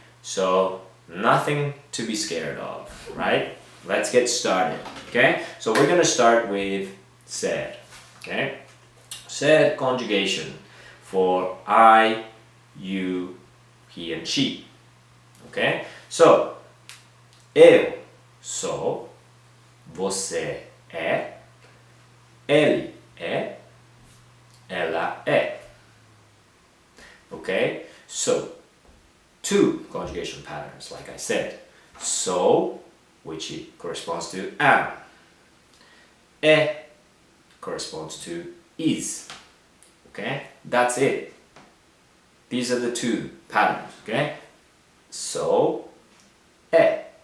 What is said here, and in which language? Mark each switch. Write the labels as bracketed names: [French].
[English] So, nothing to be scared of, right? Let's get started, okay? So we're gonna start with ser, okay? Ser conjugation for I, you, he and she, okay? [Portuguese] So, eu sou, você é, ele é, ela é, okay? [English] So, two conjugation patterns, like I said. So, which it corresponds to am. É corresponds to is. Okay? That's it. These are the two patterns. Okay? So, é.